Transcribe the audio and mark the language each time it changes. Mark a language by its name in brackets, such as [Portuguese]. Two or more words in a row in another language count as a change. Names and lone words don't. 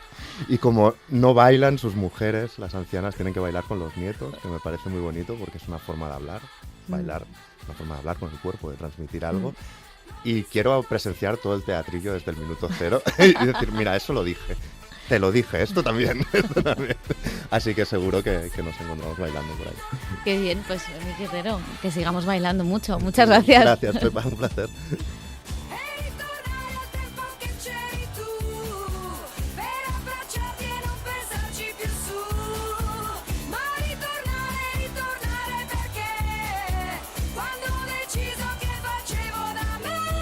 [Spanish] Y como no bailan sus mujeres, las ancianas tienen que bailar con los nietos, que me parece muy bonito porque es una forma de hablar, bailar, una forma de hablar con el cuerpo, de transmitir algo. y quiero presenciar todo el teatrillo desde el minuto cero y decir, mira, eso lo dije. Te lo dije, esto también, esto también. Así que seguro que nos encontramos bailando por ahí. Qué bien, pues mi Guerrero, que sigamos bailando mucho. Muchas gracias. Gracias, Pepa, un placer. [Italian] E ritornare al tempo che c'eri tu, per abbracciarti e non pensarci più su. Ma ritornare perché quando ho deciso che facevo da me.